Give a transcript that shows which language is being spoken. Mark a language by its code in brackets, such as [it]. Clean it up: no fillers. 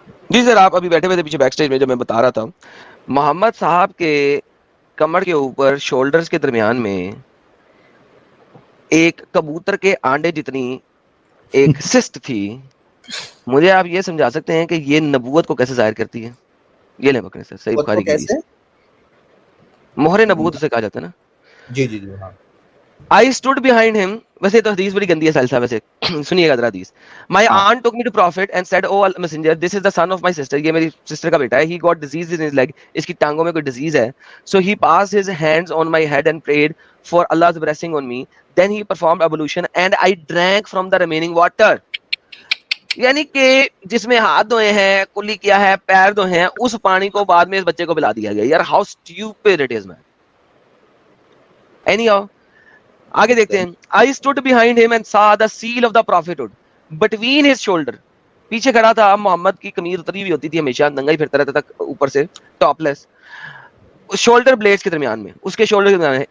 [ur] جی سر, آپ ابھی بیٹھے ہوئے تھے پیچھے بیک سٹیج میں, جب میں بتا رہا تھا محمد صاحب کے کمر کے اوپر شولڈرز کے درمیان میں ایک کبوتر کے آنڈے جتنی ایک سسٹ تھی. مجھے آپ یہ سمجھا سکتے ہیں کہ یہ نبوت کو کیسے ظاہر کرتی ہے؟ یہ لیں بکرے سر, صحیح بخاری کی حدیث, مہر نبوت اسے کہا جاتا ہے نا. جی جی جی ہاں. [en] I stood behind him. [ur] ویسے تو حدیث بڑی گندی ہے ساحل صاحب, ویسے سنیے گا ذرا حدیث. [en] My aunt took me to prophet and said, oh messenger, this is the son of my sister. [ur] یہ میری سسٹر کا بیٹا ہے. [en] He got disease in his leg. [ur] اس کی ٹانگوں میں کوئی ڈیزیز ہے. [en] So he passed his hands on my head and prayed for Allah's blessing on me. Then he performed ablution and I drank from the remaining water. [ur] یعنی کہ جس میں ہاتھ دھوئے ہیں, کلی کیا ہے, پیر دھوئے ہیں, اس پانی کو بعد میں اس بچے کو پلا دیا گیا. [en] یار how stupid it is man. [ur] Anyhow, آگے دیکھتے ہیں. [en] I stood behind him and saw the seal of the prophethood between his shoulder. [ur] پیچھے کھڑا تھا. محمد کی قمیض اتری ہوئی ہوتی تھی ہمیشہ, ننگا ہی پھرتا رہتا تھا اوپر سے, ٹاپ لیس, شولڈر بلیڈز کے درمیان میں, اس کے شولڈر کے درمیان.